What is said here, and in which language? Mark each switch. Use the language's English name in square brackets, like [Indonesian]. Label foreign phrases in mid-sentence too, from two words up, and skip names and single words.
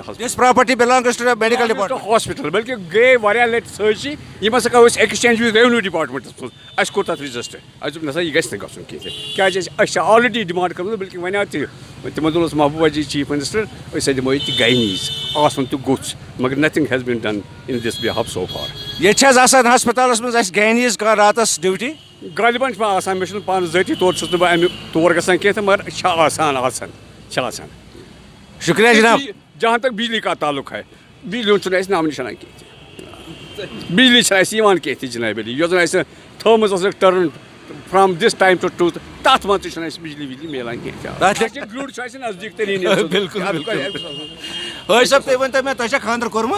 [English] This property belongs to medical department. [Kashmiri] ہاسپِٹل بلکہِ گٔے واریاہ لَٹہِ سٲرسٕے. یِم ہسا کرو أسۍ [English] exchange with revenue departments [Kashmiri] منٛز. اَسہِ کوٚر تَتھ رِجسٹر. اَسہِ دوٚپ نسا یہِ گژھِ نہٕ گژھُن کینٛہہ تہِ, کیٛازِ أسۍ چھِ [English] already demand [Kashmiri] کٔرمٕژ. بلکہِ وۄنۍ آو تہِ تِمن دۄہن اوس محبوٗبا جی [English] chief minister, [Kashmiri] أسۍ دِمو ییٚتہِ گاینیٖز, آسُن تہِ گوٚژھ, مگر [English] nothing has been done in this behalf so far. [Kashmiri] ییٚتہِ چھِ حظ آسان ہسپتالس منٛز اَسہِ گاینیٖز کانٛہہ راتس ڈیوٹی؟ غالباً چھُ مےٚ آسان, مےٚ چھُنہٕ پانہٕ ذٲتی طور چھُس نہٕ بہٕ اَمیُک تور گژھان کینٛہہ تہٕ, مگر چھِ آسان. شُکریہ جناب. [Urdu] جہاں تک بجلی کا تعلق ہے, [Kashmiri] بجلی ہُنٛد چھُنہٕ اَسہِ نام نِشانہ کینٛہہ تہِ. بجلی چھَنہٕ اَسہِ یِوان کینٛہہ تہِ جِنابِ علی. یۄس زَن اَسہِ تھٲومٕژ ٲسٕکھ ٹٔرٕن [English] from this time to two, [Kashmiri] تَتھ منٛز تہِ چھُنہٕ اَسہِ بجلی میلان کینٛہہ. گرٛوٗڈ چھُ اَسہِ نزدیٖک تٔریٖن. بِلکُل. ٲسۍ صٲب تُہۍ ؤنۍتو مےٚ, تۄہہِ چھا خانٛدر کوٚرمُت؟